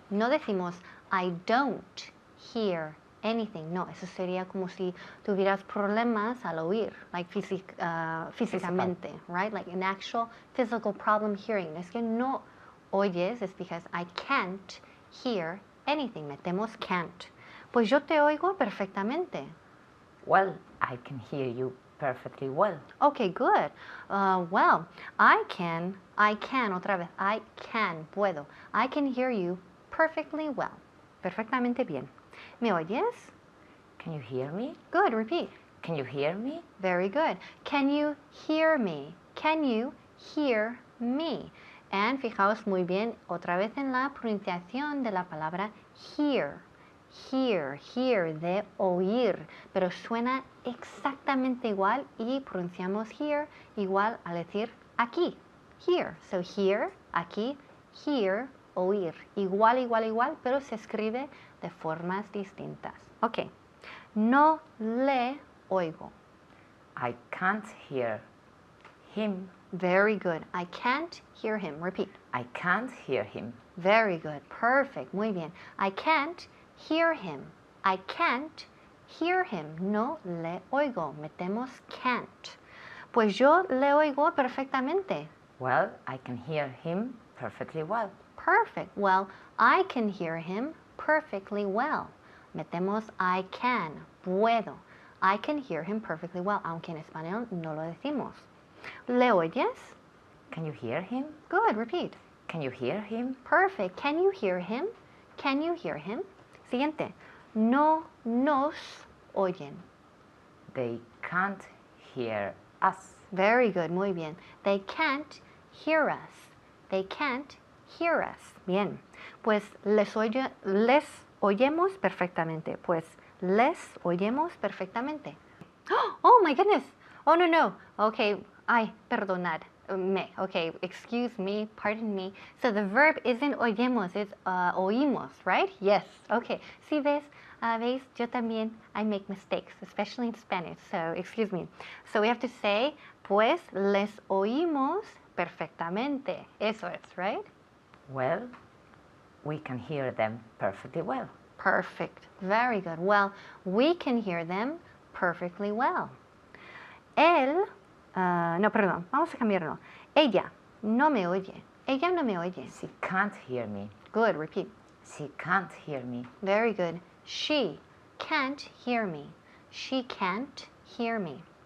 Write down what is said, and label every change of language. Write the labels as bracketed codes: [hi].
[en] No decimos I don't hear anything. [es] No, eso sería como si tuvieras problemas al oír, like físicamente, right? [en] Like an actual physical problem hearing. [es] Es que no oyes, es because I can't hear anything. Metemos can't. Pues yo te oigo perfectamente. [en] Well, I can hear you perfectly well. Okay, good. Well, I can, otra vez, I can, puedo. I can hear you perfectly well. [es] Perfectamente bien. ¿Me oyes? [en] Can you hear me? Good, repeat. Can you hear me? Very good. Can you hear me? Can you hear me? [es] And fijaos muy bien otra vez en la pronunciación de la palabra hear. Hear, hear, de oír, pero suena exactamente igual y pronunciamos hear igual al decir aquí, hear. So hear, aquí, hear, oír. Igual, igual, igual, pero se escribe de formas distintas. Ok. No le oigo. [en] I can't hear him Very good. I can't hear him. Repeat. I can't hear him. Very good. Perfect. Muy bien. I can't hear him. I can't hear him. No le oigo. [es] Metemos can't. Pues yo le oigo perfectamente. [en] Well, I can hear him perfectly well. Perfect. Well, I can hear him perfectly well. [es] Metemos I can. Puedo. I can hear him perfectly well, aunque en español no lo decimos. ¿Le oyes? [en] Can you hear him? Good. Repeat. Can you hear him? Perfect. Can you hear him? Can you hear him? Siguiente. [es] No nos oyen. [en] They can't hear us. Very good. Muy bien. They can't hear us. They can't hear us. Bien. [es] Pues les oyemos perfectamente. Pues les oyemos perfectamente. [en] Oh my goodness. Oh no. Okay. Ay, perdonad. Me. Okay, excuse me, pardon me. So the verb isn't oyemos, it's oímos, right? Yes. Okay. See this? ¿Veis? Yo también, I make mistakes, especially in Spanish, so excuse me. So we have to say, pues les oímos perfectamente. Eso es, right? Well, we can hear them perfectly well. Perfect. Very good. Well, we can hear them perfectly well. [es] Él, no, perdón, vamos a cambiarlo. Ella no me oye. Ella no me oye. [en] She can't hear me. Good. Repeat. She can't hear me. Very good. She can't hear me. She can't hear me.